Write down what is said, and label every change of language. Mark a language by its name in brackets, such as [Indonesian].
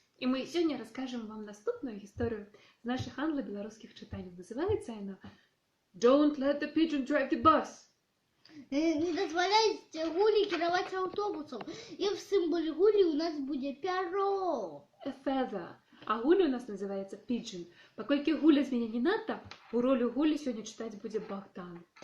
[Belarusian] І мы сёння раскажам вам наступную гісторыю з нашых англа-беларускіх чытанняў. Называецца яна [English] «Don't let the pigeon drive the bus». [Belarusian] Не дазваляйце гулі кіраваць аўтобусам. І в сімволі гулі у нас будзе пяро. [English] A feather. [Belarusian] А гуля у нас называецца pigeon. Паколькі гуля з мяне не надта, у ролю гулі сёння чытаць будзе Богдан.